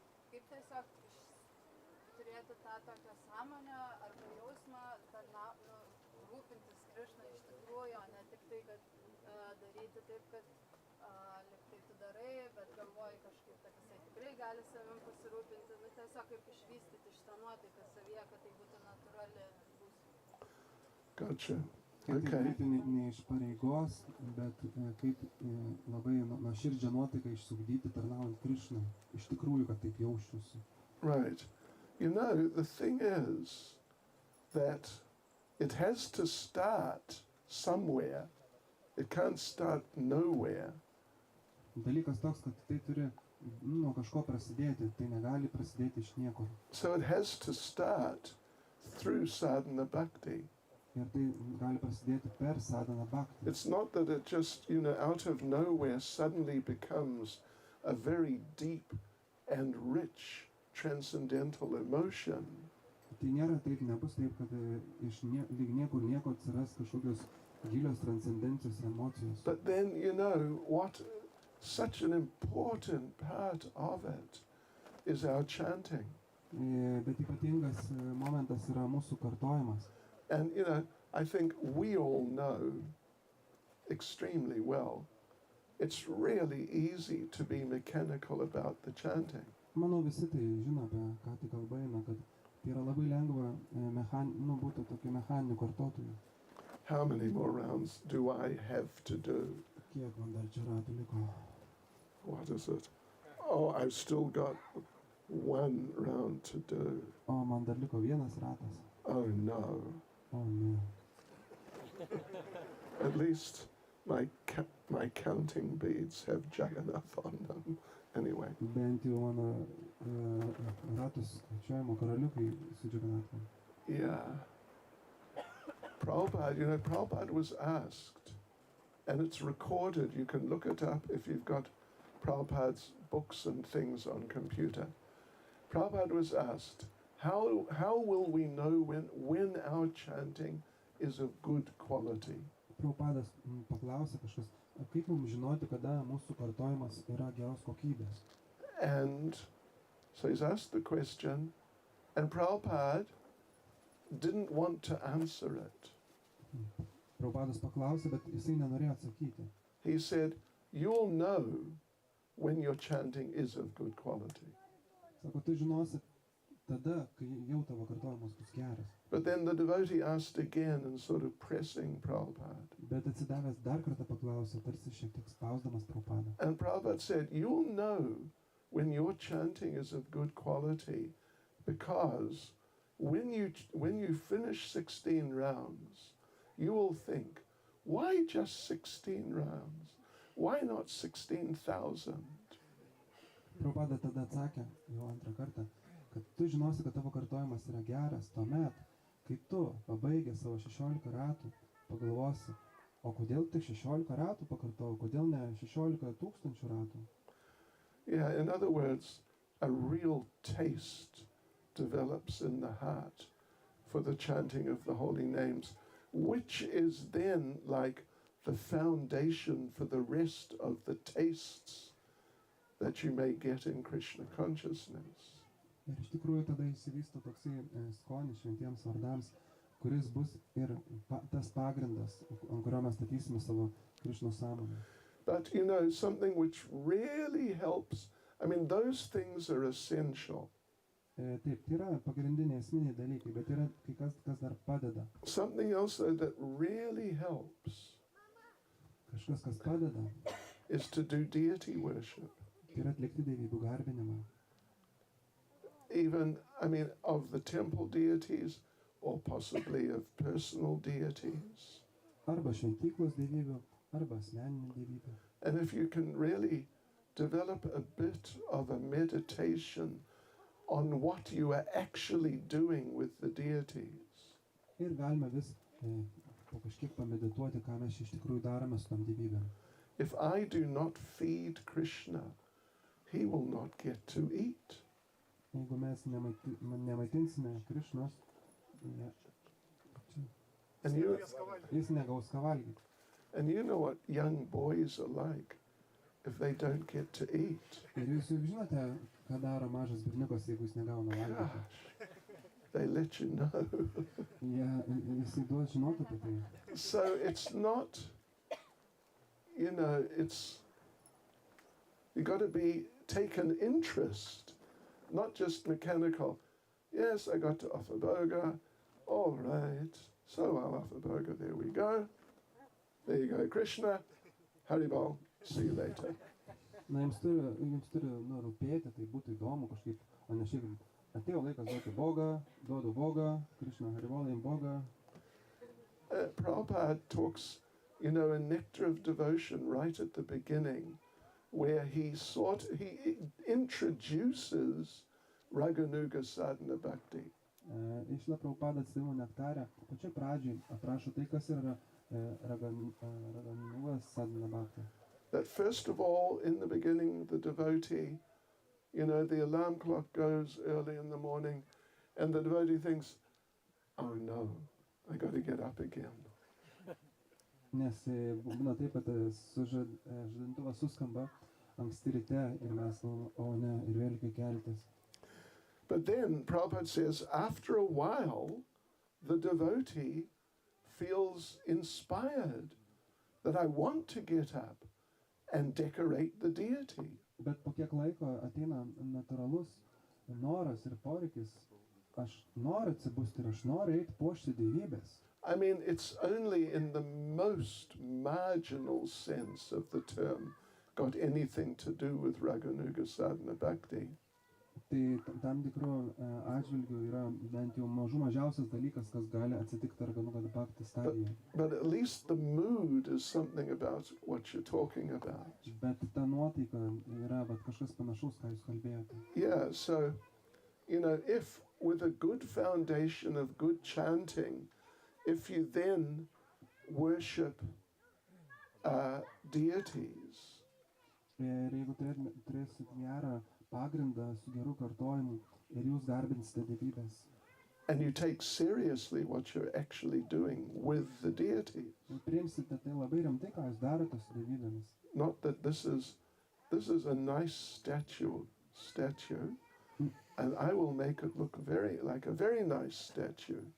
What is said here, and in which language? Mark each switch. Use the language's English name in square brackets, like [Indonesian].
[Lithuanian] kaip tiesiog turėti tą tokią sąmonę arba jausmą, rūpintis Krišna iš tikrųjų, o ne tik tai, kad daryti taip, kad lyg tai tu darai, bet galvoji kažkaip, kad jisai tikrai gali savim pasirūpinti, tiesiog kaip išvystyti šitą nuotaiką savyje, kad tai būtų natūrali būsena. [English] Gotcha. [Lithuanian] Kaip tai [English] Okay. [Lithuanian] daryti ne iš pareigos, bet kaip labai nuoširdžią nuotaiką išsugdyti tarnaujant Krišnai. Iš tikrųjų, kad taip jausčiausi. [English] Right. You know, the thing is that it has to start somewhere. It can't start nowhere. [Lithuanian] Dalykas toks, kad tai turi nuo kažko prasidėti, tai negali prasidėti iš niekur. [English] So it has to start through sadhana bhakti. [Lithuanian] Ir tai gali prasidėti per sadhana bhakti. [English] It's not that it just, out of nowhere suddenly becomes a very deep and rich transcendental emotion. [Lithuanian] Tai nėra taip, nebus taip, kad iš lyg niekur nieko atsiras kažkokios gilios transcendencijos emocijos. [English] But then, what such an important part of it is our chanting. [Lithuanian] Bet ypatingas momentas yra mūsų kartojimas. [English] And, I think we all know extremely well, it's really easy to be mechanical about the chanting. [Lithuanian] Manau, visi tai žino, apie ką tai kalba eina, kad tai yra labai lengva būti tokiu mechaniniu kartotoju. [English] How many more rounds do I have to do? [Lithuanian] Kiek man dar čia ratų liko? [English] What is it? Oh, I've still got one round to do. [Lithuanian] O, man dar liko vienas ratas. [English] Oh no. [Lithuanian] O, ne. [English] At least my counting beads have Jagannath on them. Anyway. [Lithuanian] Bent jau mano ratus skaičiuojimo karaliukai su Jagannathom. [English] Yeah. Prabhupada, Prabhupada was asked, and it's recorded, you can look it up if you've got Prabhupada's books and things on computer. Prabhupada was asked, how will we know when our chanting is of good quality? [Lithuanian] Prabhupadas paklausė kažkas, kaip mums žinoti, kada mūsų kartojimas yra geros kokybės. [English] And so he's asked the question, and Prabhupada didn't want to answer it. [Lithuanian] Prabhupadas paklausė, bet jisai nenorėjo atsakyti. [English] He said, you'll know when your chanting is of good quality. [Lithuanian] Sako, tu žinosi tada, kai jau tavo kartojimas bus geras. [English] But then the devotee asked again and sort of pressing Prabhupada. [Lithuanian] Bet atsidavęs dar kartą paklausė, tarsi šiek tiek spausdamas Prabhupadą. [English] And Prabhupada said, you'll know when your chanting is of good quality because when you finish 16 rounds, you will think, why just 16 rounds? Why not 16,000? [Lithuanian] Prabhupada tada atsakė, jau antrą kartą, kad tu žinosi, kad tavo kartojimas yra geras tuomet, kai tu pabaigęs savo 16 ratų pagalvosi, o kodėl tik 16 ratų pakartojau, kodėl ne 16 tūkstančių ratų? [English] Yeah, in other words, a real taste develops in the heart for the chanting of the holy names, which is then like the foundation for the rest of the tastes that you may get in Krishna consciousness. [Lithuanian] Ir iš tikrųjų tada įsivysto toksai skonis šventiems vardams, kuris bus ir tas pagrindas, ant kurio mes statysime savo Krišnos sąmonę. [English] But something which really helps, those things are essential. [Lithuanian] Taip, tai yra pagrindiniai esminiai dalykai, bet yra kai kas dar padeda. [English] Something else though that really helps [Lithuanian] Kažkas, kas padeda, [English] is to do deity worship. [Lithuanian] tai yra atlikti dievybių garbinimą. [English] Even, of the temple deities or possibly of personal deities. [Lithuanian] Arba šventyklos dievybių, arba asmeninių dievybių. [English] And if you can really develop a bit of a meditation on what you are actually doing with the deities. [Lithuanian] Ir galime vis po kažkiek pamedituoti, ką mes iš tikrųjų darome su tom dievybėm. [English] If I do not feed Krishna, he will not get to eat. [Lithuanian] Jeigu mes nemaitinsime Krišnos, [English] And [Lithuanian] jis negaus ką valgyti. [English] you know what young boys are like. if they don't get to eat. [Lithuanian] Ir jūs juk žinote, ką daro mažas berniukas, jeigu jis negauna valgyti. [English] Gosh, they let you know. [Lithuanian] Jisai duos žinoti apie tai. [English] So it's not, you know, you got to take an interest, not just mechanical. Yes, I got to offer burger. All right, so I'll offer burger. There we go. There you go, Krishna. Haribol. See you later. [Lithuanian] Na, jums turi rūpėti, tai būtų įdomu kažkaip, o ne šiaip, atėjo laikas duoti bogą, duodu bogą, Krishna, Haribolai, bogą. [English] Prabhupada talks, you know, a nectar of devotion right at the beginning, where he introduces Raganuga sadhana bhakti. [Lithuanian] Išla Prabhupada atsidavimo nektarę, pačioj pradžioj aprašo tai, kas yra Raganuga sadhana bhakti. [English] That first of all, in the beginning, the devotee, you know, the alarm clock goes early in the morning, and the devotee thinks, oh no, I got to get up again. [Lithuanian] Nes būna taip, kad žadintuvas suskamba anksti ryte ir mes galvojame, o ne, ir vėl reikia keltis. [English] But then Prabhupada says, after a while, the devotee feels inspired that I want to get up and decorate the deity. [Lithuanian] Bet po kiek laiko ateina natūralus noras ir poreikis, aš noriu atsibusti ir aš noriu eiti puošti dievybės. [English] I mean, it's only in the most marginal sense of the term got anything to do with Raganuga sadhana bhakti. [Lithuanian] Tai tam tikrų atžvilgių yra bent jau mažiausias dalykas, kas gali atsitikti Raganuga bhakti stadijoje. [English] But at least the mood is something about what you're talking about. [Lithuanian] Bet ta nuotaika yra kažkas panašaus, ką jūs kalbėjote. [English] Yeah, so, you know, if with a good foundation of good chanting, if you then worship deities, [Lithuanian] Ir jeigu turėsit gerą pagrindą su geru kartojimu ir jūs garbinsite dievybės. [English] and you take seriously what you're actually doing with the deity, [Lithuanian] Ir priimsite tai labai rimtai, ką jūs darote su dievybėmis. [English] not that this is a nice statue, and I will make it look like a very nice statue.